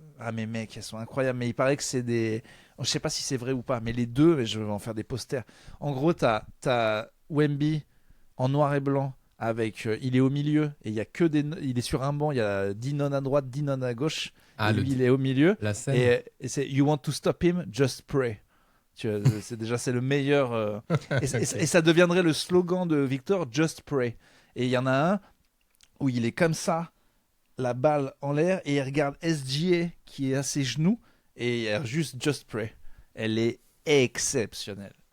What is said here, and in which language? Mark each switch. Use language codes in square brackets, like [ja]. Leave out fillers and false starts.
[fr] Ah, mais mec, elles sont incroyables. Mais il paraît que c'est des. Je sais pas si c'est vrai ou pas, mais les deux, je vais en faire des posters. En gros, t'as Wemby en noir et blanc avec. Il est au milieu et il y a que des. Il est sur un banc. Il y a 10 nonnes à droite, 10 nonnes à gauche. Ah, et lui, il est au milieu. La scène. Et c'est [en] You want to stop him, just pray. [fr] Tu vois, c'est le meilleur. Et ça deviendrait le slogan de Victor, Just Pray. Et il y en a un où il est comme ça, la balle en l'air, et il regarde SGA qui est à ses genoux, et il a juste Just Pray. Elle est exceptionnelle.